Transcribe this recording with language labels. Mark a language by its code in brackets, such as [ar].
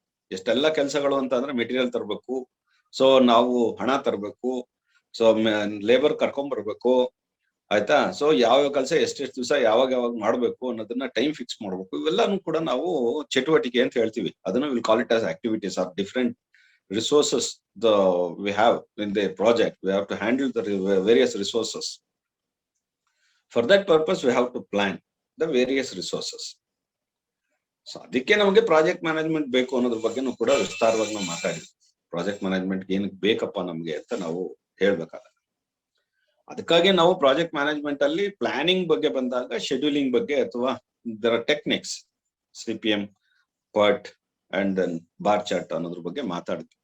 [kn] ಎಷ್ಟೆಲ್ಲ ಕೆಲಸಗಳು ಅಂತ ಅಂದ್ರೆ ಮೆಟೀರಿಯಲ್ ತರಬೇಕು, ಸೊ ನಾವು ಹಣ ತರಬೇಕು, ಸೊ ಲೇಬರ್ ಕರ್ಕೊಂಡ್ ಬರ್ಬೇಕು, ಆಯ್ತಾ. ಸೊ ಯಾವ ಕೆಲಸ ಎಷ್ಟೆಷ್ಟು ದಿವಸ ಯಾವಾಗ ಮಾಡ್ಬೇಕು ಅನ್ನೋದನ್ನ ಟೈಮ್ ಫಿಕ್ಸ್ ಮಾಡ್ಬೇಕು. ಇವೆಲ್ಲಾನು ಕೂಡ ನಾವು ಚಟುವಟಿಕೆ ಅಂತ ಹೇಳ್ತೀವಿ. ಅದನ್ನ [en] Will call it as activities are different resources we have in the project. We have to handle the various resources. For that purpose we have to plan the various resources. [kn] So ಅದಕ್ಕೆ ನಮಗೆ project management ಬೇಕು ಅನ್ನೋದ್ರ ಬಗ್ಗೆನೂ ಕೂಡ ವಿಸ್ತಾರವಾಗಿ ನಾವು ಮಾತಾಡಿದ್ವಿ. Project management ಏನಕ್ಕೆ ಬೇಕಪ್ಪ ನಮ್ಗೆ ಅಂತ ನಾವು ಹೇಳ್ಬೇಕಾಗಲ್ಲ. ಅದಕ್ಕಾಗಿ ನಾವು ಪ್ರಾಜೆಕ್ಟ್ ಮ್ಯಾನೇಜ್ಮೆಂಟ್ ಅಲ್ಲಿ ಪ್ಲಾನಿಂಗ್ ಬಗ್ಗೆ ಬಂದಾಗ ಶೆಡ್ಯೂಲಿಂಗ್ ಬಗ್ಗೆ ಅಥವಾ [en] there are techniques, [kn] CPM, PERT and then bar chart ಅನ್ನೋದ್ರ ಬಗ್ಗೆ ಮಾತಾಡಿದ್ವಿ.